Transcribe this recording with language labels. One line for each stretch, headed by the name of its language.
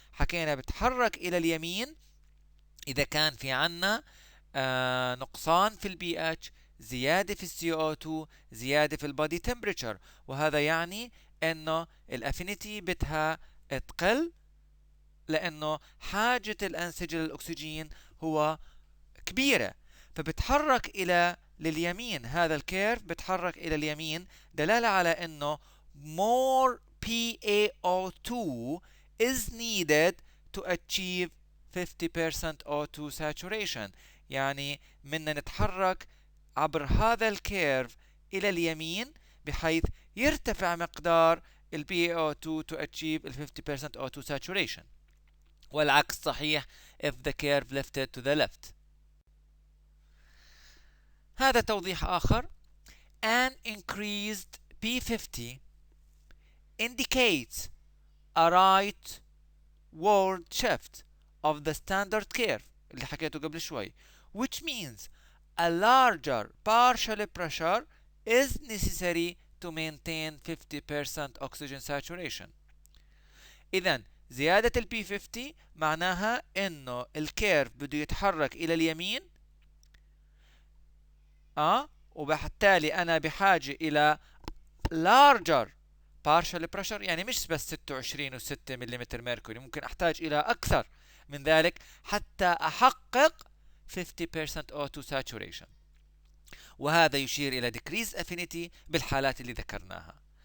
Arabic: حكينا بتحرك إلى اليمين إذا كان في عنا نقصان في البي اتش، زيادة في السي او 2، زيادة في البادي تمبريتشر، وهذا يعني انه الافينيتي بدها تقل لانه حاجة الانسجة للاكسجين هو كبيرة، فبتحرك الى لليمين. هذا الكيرف بتحرك الى اليمين دلالة على انه
English: more PaO2 is needed to achieve 50% O2 saturation.
Arabic: يعني بدنا نتحرك عبر هذا الكيرف إلى اليمين بحيث يرتفع مقدار ال PaO2
English: to achieve
Arabic: ال 50% O2 saturation، والعكس صحيح
English: if the curve lifted to the left.
Arabic: هذا توضيح آخر.
English: An increased P50 indicates a rightward shift of the standard curve
Arabic: اللي حكيته قبل شوي،
English: which means a larger partial pressure is necessary to maintain 50% oxygen saturation.
Arabic: إذن زيادة ال P50 معناها إنه الكيرف بده يتحرك إلى اليمين، وبالتالي أنا بحاجة إلى
English: larger partial pressure،
Arabic: يعني مش بس 26.6 ملم ميركوري، ممكن أحتاج إلى أكثر من ذلك حتى أحقق 50% O2 saturation، وهذا يشير إلى decreased affinity بالحالات اللي ذكرناها.